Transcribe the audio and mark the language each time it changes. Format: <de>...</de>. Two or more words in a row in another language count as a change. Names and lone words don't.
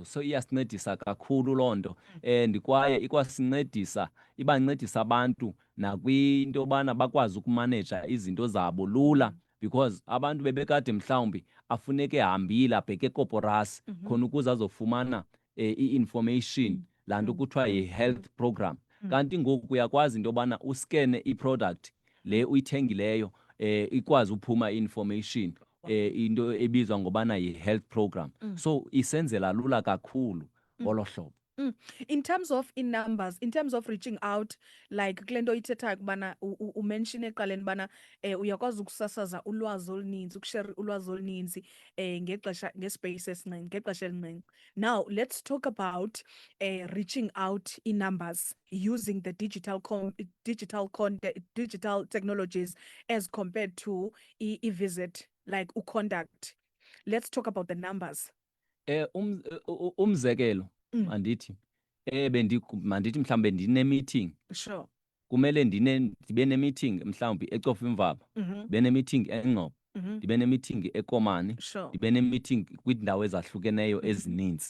<xh>So iyasincedisa kakhulu loo nto and kwaye ibancedisa abantu nakwinto yobana bakwazi ukumaneja izinto zabo lula because abantu bebekade mhlawumbi afuneke ehambile abheke ekoporasi khona ukuze azofumana i-information laa nto kuthiwa yi-</xh> <en>health program.</en> <xh>Kanti ngoku uyakwazi into yobana uskene i-product le uyithengileyo ikwazi uphuma i-information into ebizwa ngobana yi-</xh> <en>health program.</en> <xh>So isenzela lula kakhulu ngolo hlobo.</xh> <en>In terms of in numbers, in terms of reaching out, like</en> <xh>kule nto ithethayo kubana umention eqaleni bana uyakwazi ukusasaza ulwazi oluninzi, ukushare ulwazi oluninzi ngexesha ngespace esincinci, ngexesha elincinci.</xh> <en>Now let's talk about reaching out in numbers using the digital technologies as compared to e-visit like uconduct. Let's talk about the numbers.</en> <xh>Umzekelo mandithi mandithi mhlawumbe ndine-meeting</xh> <en>Sure.</en> <xh>kumele ndibe ne-meeting mhlawumbi eCofa Imvaba ndibe ne-meeting eNgcobo ndibe ne-meeting eKomani ndibe ne-meeting kwiindawo ezahlukeneyo ezininzi.</xh>